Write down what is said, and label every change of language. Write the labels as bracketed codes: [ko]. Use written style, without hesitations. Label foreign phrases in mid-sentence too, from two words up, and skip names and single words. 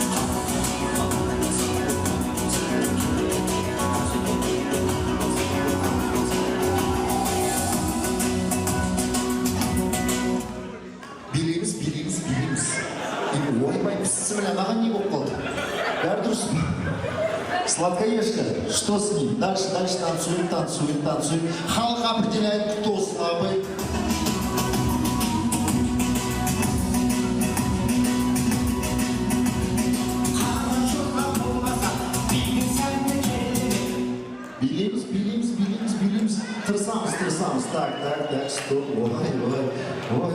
[kk] не болып қалды? Бәрі дұрыс па? [ru] Сладкоежка, что с ним? Дальше танцуем. Халық определяет, кто слабый. [kk] Билейміз. [ru] Тырысамыз. Так, стоп. Ой.